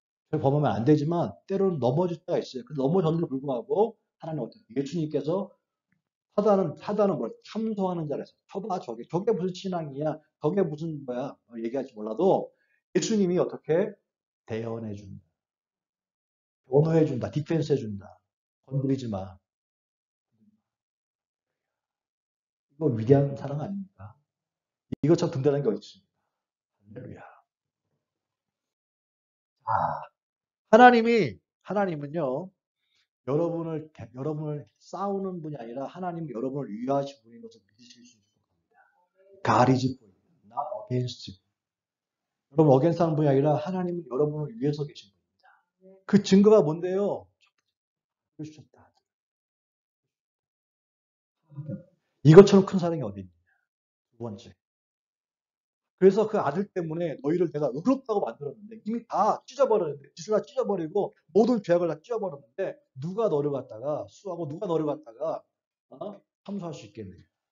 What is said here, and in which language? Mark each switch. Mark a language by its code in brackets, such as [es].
[ko] 죄를 범하면 안 되지만 때로는 넘어질 때가 있어요. 그 넘어졌는데도 불구하고 하나님 어떻게 예수님께서 사단은 뭘 참소하는 자라서 저봐 저게 무슨 신앙이야 저게 무슨 뭐야 얘기할지 몰라도 예수님이 어떻게 대언해 준다 변호해 준다 디펜스 해 준다 건드리지 마 이거 위대한 사랑 아닙니까? 이것처럼 든든한 게 어디 있습니까? 할렐루야. 하나님은요 여러분을 싸우는 분이 아니라 하나님 여러분을 위하신 분인 것을 믿으실 수 있을 겁니다. [en] God is for you, not against you. [ko] 여러분 어게인스트 하는 분이 아니라 하나님은 여러분을 위해서 계신 분입니다. 그 증거가 뭔데요? 주셨다. 이것처럼 큰 사랑이 어디 있느냐? 두 번째. 그래서 그 아들 때문에 너희를 내가 의롭다고 만들었는데 이미 다 찢어버렸는데 지수가 찢어버리고 모든 죄악을 다 찢어버렸는데 누가 너를 갖다가 수하고 누가 너를 갖다가 참수할 수 있겠느냐?